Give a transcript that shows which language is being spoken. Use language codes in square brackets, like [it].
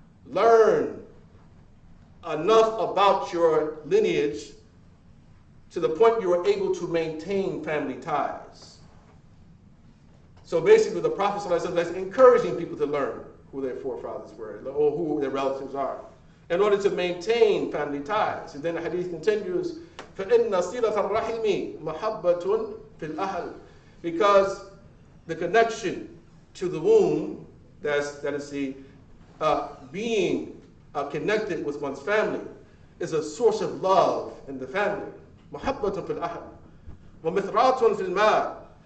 [en] Learn enough about your lineage to the point you are able to maintain family ties. So basically the Prophet ﷺ is encouraging people to learn who their forefathers were or who their relatives are in order to maintain family ties. And then the hadith continues, [ar] فَإِنَّ صِلَةَ الرَّحِمِ مَحَبَّةٌ فِي الْأَهْلِ. [en] Because the connection to the womb, that is the being connected with one's family, is a source of love in the family. [ar] مَحَبَّةٌ فِي الْأَهْلِ وَمِثْرَاتٌ فِي الْمَالِ.